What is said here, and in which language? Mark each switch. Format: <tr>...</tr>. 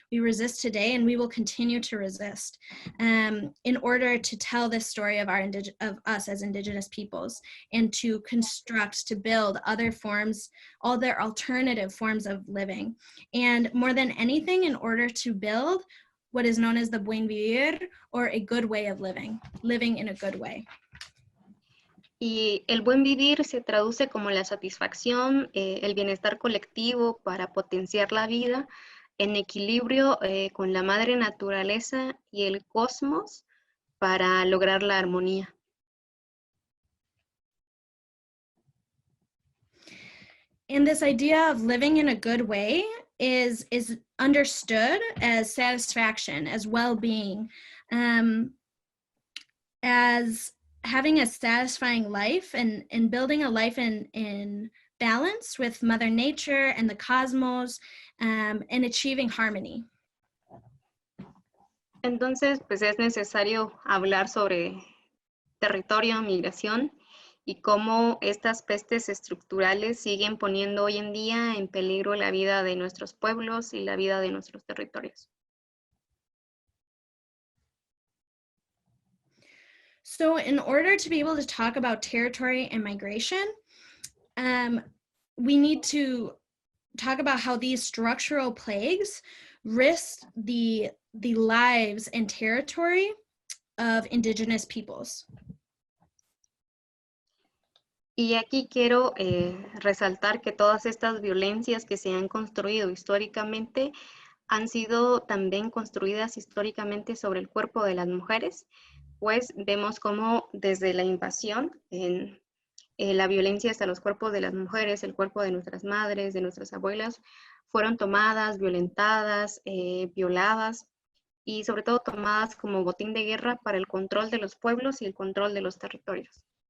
<en>We resist today, and we will continue to resist in order to tell this story of us as indigenous peoples, and to construct, to build other forms, all their alternative forms of living. And more than anything, in order to build what is known as the buen vivir, or a good way of living in a good way.</en> <es>Y el buen vivir se traduce como la satisfacción, el bienestar colectivo para potenciar la vida en equilibrio con la madre naturaleza y el cosmos para lograr la armonía.</es> <en>And this idea of living in a good way is understood as satisfaction, as well-being, as having a satisfying life and building a life in balance with Mother Nature and the cosmos, and achieving harmony.</en> <es>Entonces, pues es necesario hablar sobre territorio, migración, y cómo estas pestes estructurales siguen poniendo hoy en día en peligro la vida de nuestros pueblos y la vida de nuestros territorios.</es> <en>So in order to be able to talk about territory and migration, we need to talk about how these structural plagues risk the lives and territory of indigenous peoples.</en> <es>Y aquí quiero resaltar que todas estas violencias que se han construido históricamente han sido también construidas históricamente sobre el cuerpo de las mujeres, pues vemos cómo desde la invasión, la violencia hasta los cuerpos de las mujeres, el cuerpo de nuestras madres, de nuestras abuelas, fueron tomadas, violentadas, violadas y sobre todo tomadas como botín de guerra para el control de los pueblos y el control de los territorios.</es>